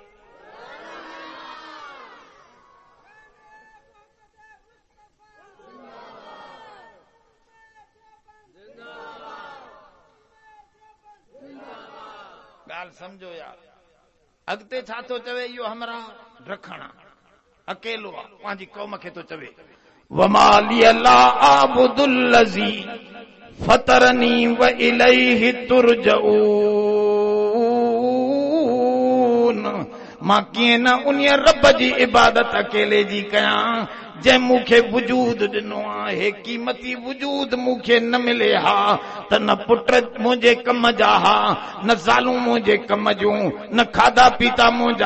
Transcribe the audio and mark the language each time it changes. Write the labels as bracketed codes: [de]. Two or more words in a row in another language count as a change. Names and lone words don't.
[sd] ॻाल्हि सम्झो यार। अॻिते छा थो चवे इहो? हमरा रखणा अकेलो आहे, पंहिंजी क़ौम खे थो चवे, [ar] وما لي لا أعبد الذي فطرني وإليه ترجعون. [sd] मां कीअं न उन रब जी इबादत अकेले जी कयां जंहिं मूंखे वजूद ॾिनो आहे। क़ीमती वजूद मूंखे न मिले हा त न पुट मुंहिंजे कम जा हा, न ज़ालूं मुंहिंजे कम जूं, न खाधा पीता मुंहिंजा।